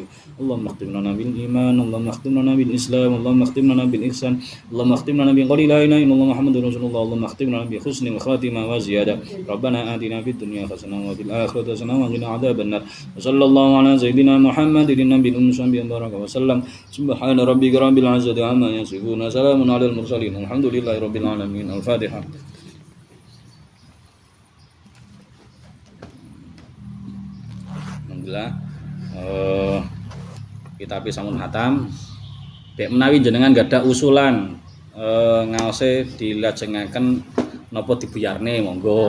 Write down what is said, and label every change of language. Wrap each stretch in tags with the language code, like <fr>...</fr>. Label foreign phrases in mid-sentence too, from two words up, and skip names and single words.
<ar>اللهم اختم لنا بالإيمان اللهم اختم لنا بالإسلام اللهم اختم لنا بالإحسان اللهم اختم لنا بقول لا إله إلا الله محمد رسول الله اللهم اختم لنا بحسن الخاتمة وزيادة ربنا آتنا في الدنيا حسنة وفي الآخرة حسنة وقنا عذاب النار وصلى الله على سيدنا محمد النبي الأمي بارك وسلم سبحان ربك رب العزة عما يصفون سلام على المرسلين الحمد لله رب العالمين الفاتحة.</ar> <jv>Alhamdulillah kitab sampun hatam. Dek menawi jenengan gadah usulan ngaose dilajengaken napa dibuyarne monggo.</jv>